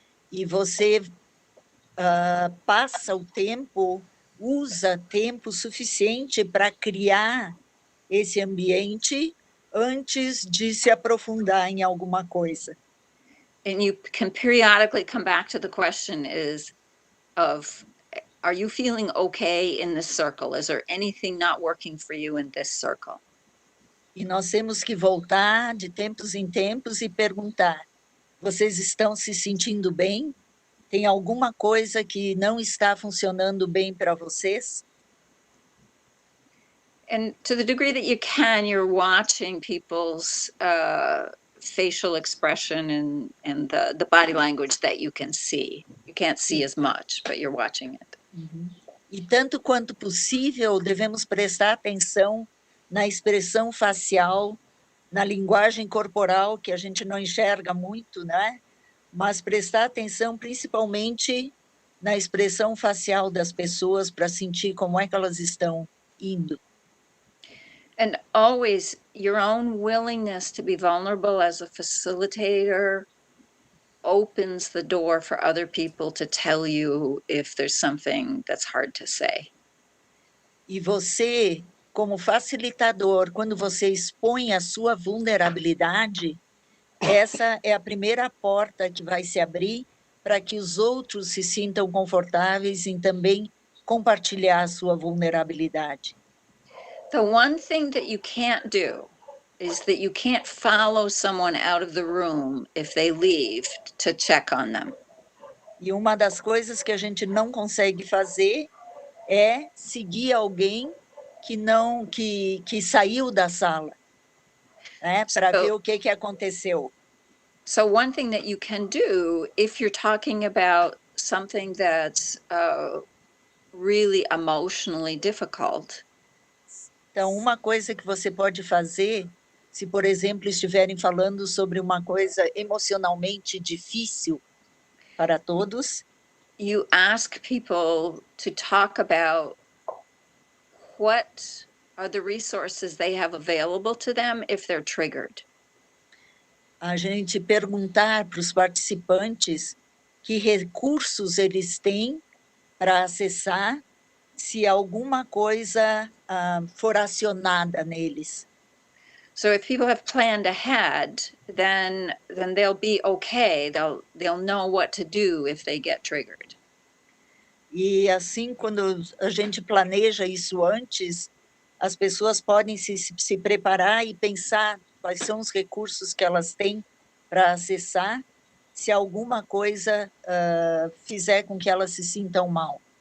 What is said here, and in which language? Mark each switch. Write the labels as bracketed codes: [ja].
[pt] E você passa o tempo, usa tempo suficiente para criar esse ambiente antes de se aprofundar em alguma coisa. [en] And you can periodically come back to the question are you feeling okay in this circle? Is there anything not working for you in this circle? [pt] E nós temos que voltar de tempos em tempos e perguntar: vocês estão se sentindo bem? Tem alguma coisa que não está funcionando bem para vocês? [en] And to the degree that you can, you're watching people's facial expression and the body language that you can see. You can't see as much, but you're watching it. [pt] E tanto quanto possível, devemos prestar atenção na expressão facial, na linguagem corporal, que a gente não enxerga muito, né? Mas prestar atenção principalmente na expressão facial das pessoas para sentir como é que elas estão indo. [en] And always your own willingness to be vulnerable as a facilitator opens the door for other people to tell you if there's something that's hard to say. [pt] E você, como facilitador, quando você expõe a sua vulnerabilidade, essa é a primeira porta que vai se abrir para que os outros se sintam confortáveis em também compartilhar a sua vulnerabilidade. [en] The one thing that you can't do is that you can't follow someone out of the room if they leave to check on them. [pt] E uma das coisas que a gente não consegue fazer é seguir alguém que saiu da sala, né, para ver o que aconteceu. [en] So one thing that you can do if you're talking about something that's really emotionally difficult. [pt] Então, uma coisa que você pode fazer, se, por exemplo, estiverem falando sobre uma coisa emocionalmente difícil para todos, [en] you ask people to talk about what are the resources they have available to them if they're triggered. [pt] A gente perguntar para os participantes que recursos eles têm para acessar se alguma coisa for acionada neles. [en] So if people have planned ahead, then they'll be okay. They'll know what to do if they get triggered. [pt] E assim, quando a gente planeja isso antes, as pessoas podem se preparar e pensar quais são os recursos que elas têm para acessar, se alguma coisa fizer com que elas se sintam mal.